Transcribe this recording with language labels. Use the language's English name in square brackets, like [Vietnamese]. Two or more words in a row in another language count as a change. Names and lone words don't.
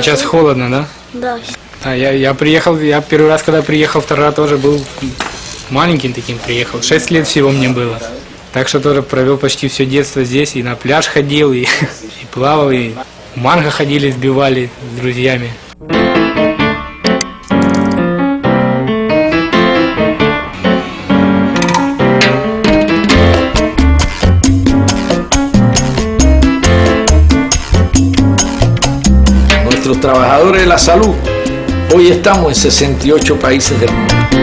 [Russian] Сейчас холодно, да? Да. Я приехал, я первый раз, когда приехал в Тарра, тоже был маленьким таким приехал. 6 лет всего мне было. Так что тоже провел почти все детство здесь. И на пляж ходил, и плавал, и манго ходили, сбивали с друзьями. [Spanish] Nuestros trabajadores de la salud, hoy estamos en 68 países del mundo.